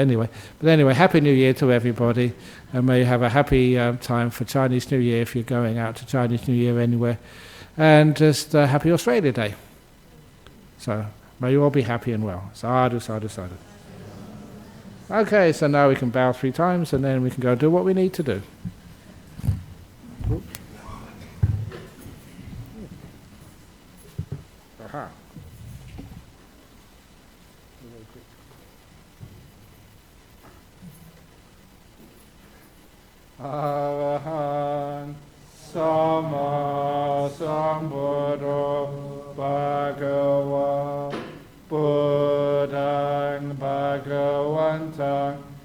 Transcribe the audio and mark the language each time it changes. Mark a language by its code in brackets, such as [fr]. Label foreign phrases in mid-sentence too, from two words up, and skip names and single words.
[en] Anyway, Happy New Year to everybody, and may you have a happy time for Chinese New Year if you're going out to Chinese New Year anywhere, and just Happy Australia Day. So may you all be happy and well. [pi] Sadhu, sadhu, sadhu. [en] Okay, so now we can bow 3 times, and then we can go do what we need to do. Aha. [pi] Arahan Sama Sambuddho Bhagava Buddhang Bhagavantang